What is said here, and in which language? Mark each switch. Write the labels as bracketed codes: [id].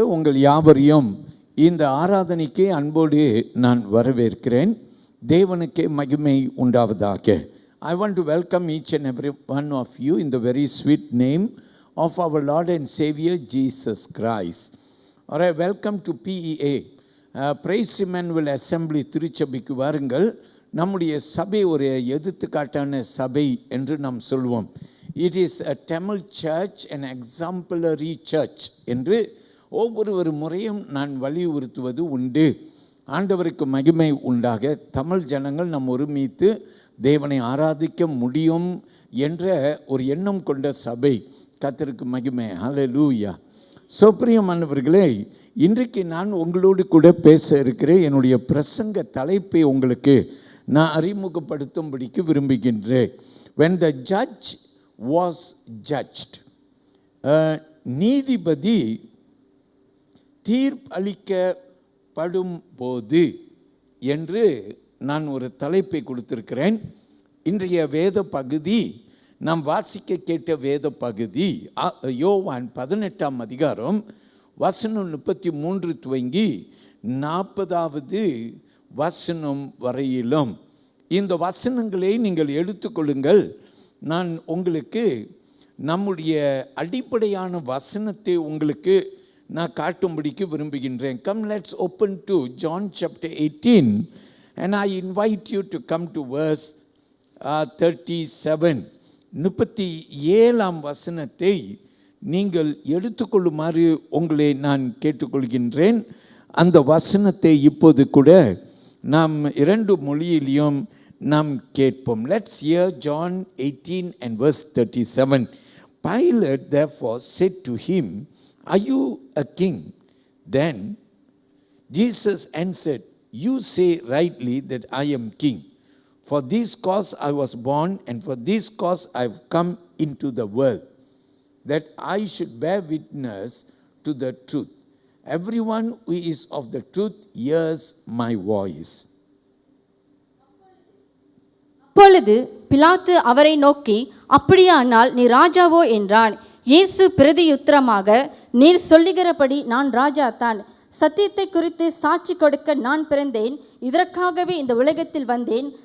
[ta] உங்கள் யாவரையும் இந்த ஆராதனைக்கு அன்போடு நான் வரவேற்கிறேன். தேவனுக்கே மகிமை உண்டாவதாக. [en] I want to welcome each and every one of you in the very sweet name of our Lord and Savior Jesus Christ. All right, welcome to PEA. Praise Emmanuel Assembly [ta] திருச்சபைக்கு வாருங்கள். நம்முடைய சபை ஒரு எடுத்துக்காட்டான சபை என்று நாம் சொல்வோம். [en] It is a Tamil church, an exemplary church [ta] என்று ஒவ்வொரு முறையும் நான் வலியுறுத்துவது உண்டு. ஆண்டவருக்கு மகிமை உண்டாக. தமிழ் ஜனங்கள் நாம் ஒருமித்து தேவனை ஆராதிக்க முடியும் என்ற ஒரு எண்ணம் கொண்ட சபை. கர்த்தருக்கு மகிமை. ஹல்லேலூயா. பிரியமானவர்களே, இன்றைக்கு நான் உங்களோடு கூட பேச இருக்கிறேன். என்னுடைய பிரசங்க தலைப்பை உங்களுக்கு நான் அறிமுகப்படுத்தும்படிக்கு விரும்புகின்றேன். [en] When the judge was judged, [ta] நீதிபதி தீர்ப்பளிக்கப்படும் போது என்று நான் ஒரு தலைப்பை கொடுத்திருக்கிறேன். இன்றைய வேத பகுதி நாம் வாசிக்க கேட்ட வேத பகுதி யோவான் 18ஆம் அதிகாரம் வசனம் 33 துவங்கி 40வது வசனம் வரையிலும். இந்த வசனங்களை நீங்கள் எடுத்துக்கொள்ளுங்கள். நான் உங்களுக்கு நம்முடைய அடிப்படையான வசனத்தை உங்களுக்கு நான் காட்டும்படிக்கு விரும்புகின்றேன். [en] Come, let's open to John chapter 18 and I invite you to come to verse 37. [ta] 37ஆம் வசனத்தை நீங்கள் எடுத்துக்கொள்ளுமாறு உங்களை நான் கேட்டுக்கொள்கின்றேன். அந்த வசனத்தை இப்போது கூட நாம் 2 மொழியிலையும் நாம் கேட்போம். [en] Let's hear John 18 and verse 37. Pilate therefore said to him, Are you a king? Then Jesus answered, You say rightly that I am king. For this cause I was born, and for this cause I have come into the world, that I should bear witness to the truth. Everyone who is of the truth hears my voice. [ta] அப்பொழுது பிலாத்து அவரை நோக்கி, அப்படியானால் நீ ராஜாவோ என்றான். இயேசு பிரதியுத்தரமாக, நீர் சொல்லுகிறபடி நான் ராஜா தான். சத்தியத்தை குறித்து சாட்சி கொடுக்க நான் பிறந்தேன். இதற்காகவே இந்த உலகத்தில் வந்தேன்.